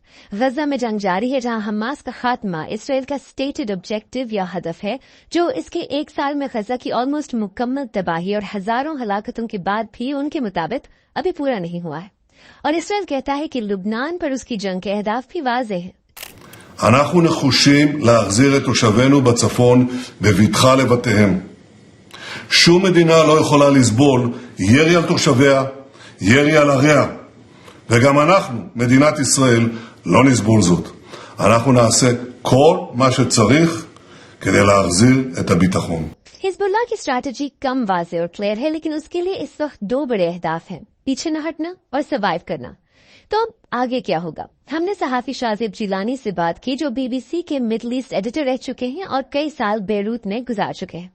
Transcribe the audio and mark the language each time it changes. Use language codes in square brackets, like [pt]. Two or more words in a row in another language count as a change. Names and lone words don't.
[hi] गजा में जंग जारी है, जहाँ हमास का खात्मा इसराइल का [en] stated objective [hi] या हदफ है, जो इसके 1 साल में गजा की ऑलमोस्ट मुकम्मल तबाही और हजारों हलाकतों के बाद भी उनके मुताबिक अभी पूरा नहीं हुआ है। और इसराइल कहता है कि लुबनान पर उसकी जंग के अहदाफ भी वाज़ेह हैं। [he] אנחנו נחושים להחזיר את תושבינו בצפון בבטחה לבתיהם. שום מדינה לא יכולה לסבול ירי על תושביה, ירי על עריה. וגם אנחנו, מדינת ישראל, לא נסבול זאת. אנחנו נעשה כל מה שצריך כדי להחזיר את הביטחון. [hi] हिजबुल्लाह की स्ट्रैटेजी कम वाज़ेह और क्लियर है, लेकिन उसके लिए इस वक्त 2 बड़े अहदाफ हैं: पीछे न हटना और सर्वाइव करना। तो अब आगे क्या होगा? हमने सहाफी शाजिब जिलानी से बात की, जो बीबीसी के [en] Middle East editor [hi] रह चुके हैं और कई साल बेरूत में गुजार चुके हैं।